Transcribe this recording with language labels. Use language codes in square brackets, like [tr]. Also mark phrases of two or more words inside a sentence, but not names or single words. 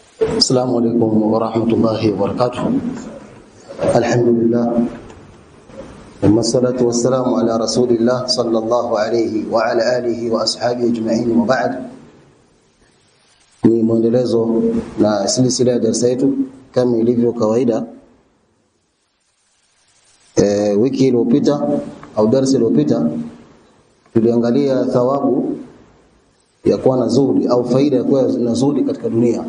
[ar] السلام عليكم ورحمة الله وبركاته. الحمد لله ثم الصلاة والسلام على رسول الله صلى الله عليه وعلى آله وأصحابه أجمعين وبعد. [sw] Ni mwendelezo na silsila ya darasa yetu kama ilivyo kawaida. Wiki iliyopita au darasa iliyopita tuliangalia thawabu ya kuwa na zuhudi au faida ya kuwa na zuhudi katika dunia.